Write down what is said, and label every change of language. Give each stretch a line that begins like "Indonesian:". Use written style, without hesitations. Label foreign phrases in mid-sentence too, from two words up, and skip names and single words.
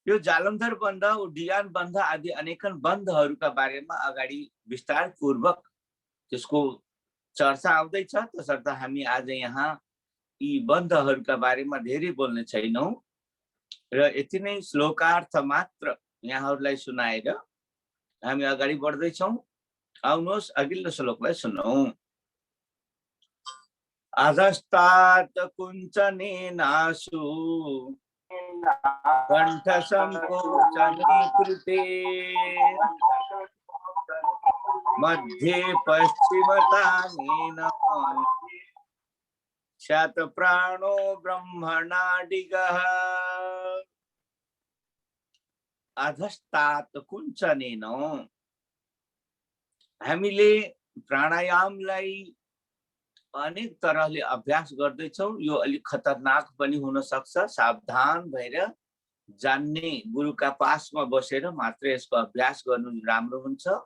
Nepali: यो जालन्धर बन्ध, उड्डयन बन्ध आदि अनेकन बन्धहरूका बारेमा अगाडि विस्तारपूर्वक त्यसको चर्चा आउँदैछ। तसर्थ हामी आज यहाँ यी बन्धहरूका बारेमा धेरै बोल्ने छैनौं र यति नै श्लोकार्थ मात्र यहाँहरूलाई सुनाएर हामी अगाडि बढ्दैछौँ। आउनुहोस् अघिल्लो श्लोकलाई सुनौं।
Sanskrit: अधस्तात् कुञ्चनेनाशु कण्ठसङ्कोचने कृते मध्ये पश्चिमतानेन शतप्राणो ब्रह्मणाडिगः। अधस्तात् कुञ्चनेन,
Nepali: हामीले प्राणायामलाई अनेक तरहले अभ्यास गर्दैछौं। यो अलिक खतरनाक पनि हुन सक्छ। सावधान भएर जान्ने गुरुका पासमा बसेर मात्र यसको अभ्यास गर्नु राम्रो हुन्छ।